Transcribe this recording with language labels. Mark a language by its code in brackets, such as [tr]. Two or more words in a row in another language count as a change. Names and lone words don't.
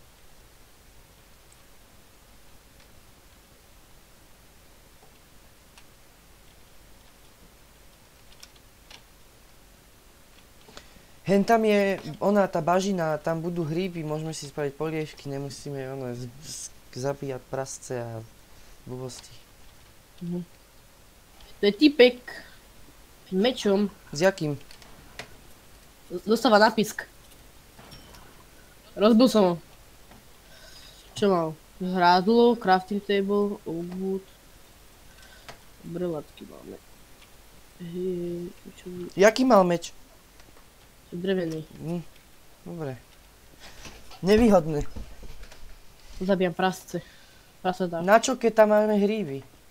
[sk] Hen tam je ona, tá bažina, tam budú hríby, môžeme si spraviť polievky, nemusíme zabíjať prasce a blbosti. To je typek s mečom. S jakým? Dostáva napisk. Rozbil som ho. Čo mal? Zhrádlo, [en] crafting table, wood. [sk] Dobre latky máme. Jaký mal meč? Drevený. Dobre. Nevýhodné. Zabijam prasce. Prasatá. Na čo, keď tam máme hríby?